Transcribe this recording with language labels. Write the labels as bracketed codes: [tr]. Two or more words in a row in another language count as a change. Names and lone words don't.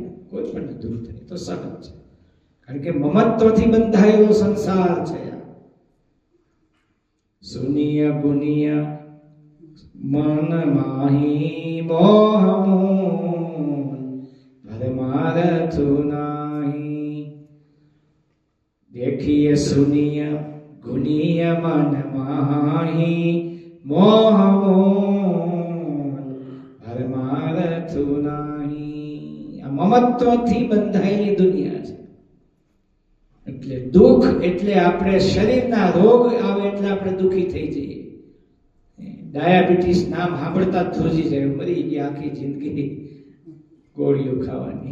[gu] કોઈ પણ દુઃખ થાય તો સહજ છે, કારણ કે મમત્વથી બંધાયેલો સંસાર છે. [awa] सुनिय गुनिय मन माही मोह मूल भरमारथुं नाही. देखिए सुनिए गुनिय मन माही मोह मूल भरमारथु नाही. [gu] આ મમત્વથી બંધાયેલી દુનિયા છે. એટલે દુઃખ એટલે આપણે શરીરના રોગ આવે એટલે આપણે દુઃખી થઈ જઈએ. ડાયાબિટીસ નામ સાંભળતા જ ધ્રુજી જાય, મરી ગયા આખી જિંદગી ગોળીઓ ખાવાની.